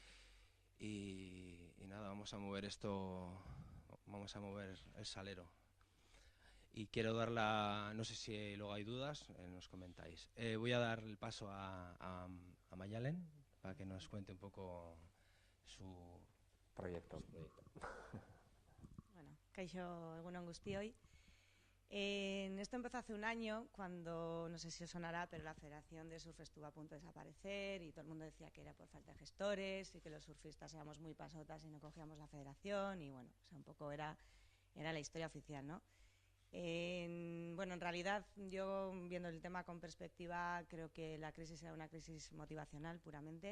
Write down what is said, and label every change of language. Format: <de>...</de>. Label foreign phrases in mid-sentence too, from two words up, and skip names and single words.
<es>Y nada, vamos a mover el salero. Y quiero dar no sé si luego hay dudas, nos comentáis. Voy a dar el paso a Mayalen para que nos cuente un poco su proyecto.</es> <eu>Bueno, kaixo egunon guztioi.</eu> <es>Esto empezó hace un año, cuando, no sé si os sonará, pero la Federación de Surf estuvo a punto de desaparecer y todo el mundo decía que era por falta de gestores y que los surfistas éramos muy pasotas y no cogíamos la federación, y bueno, o sea, un poco era la historia oficial, ¿no? Bueno, en realidad, yo viendo el tema con perspectiva, creo que la crisis era una crisis motivacional puramente.</es>